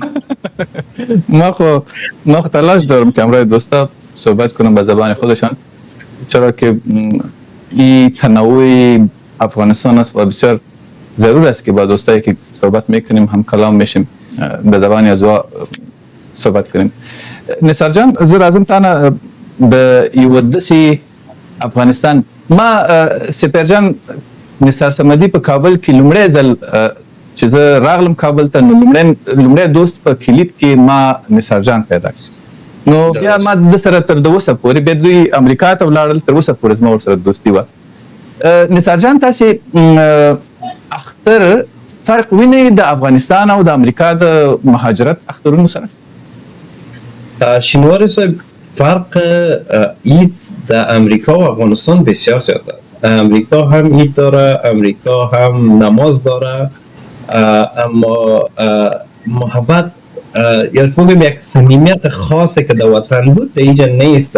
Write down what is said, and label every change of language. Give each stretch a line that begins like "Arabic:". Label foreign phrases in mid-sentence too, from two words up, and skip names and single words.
Persian: ما خو تلاش دارم که همراه دوستا صحبت کنم به زبان خودشان، چرا که این تنوع افغانستان است و بسیار ضرور است که با دوستایی که صحبت میکنیم هم کلام میشیم، به زبان ازوا صحبت کنیم. نثار جان،
Pashto: زه راځم تانه د یو داسې افغانستان. ما سپیر جان نثار صمدي په کابل کې لومړی ځل چې زه راغلم کابل ته، نو لومړی دوست په کلید کې ما نثار جان پیدا کړ. نو بیا ما د سره تر اوسه پورې بیا دوی امریکا ته ولاړل، تر اوسه پورې زما ورسره دوستي وه. نثار جان، تاسې اختر فرق وینئ د افغانستان او د امریکا د مهاجرت اخترونو سره؟ شینواری صاحب،
Persian: فرق عید در امریکا و افغانستان بسیار زیاد است. امریکا هم عید داره، امریکا هم نماز داره، اما محبت یا بگم یک صمیمیت خاصی که در وطن بود در اینجا نیست.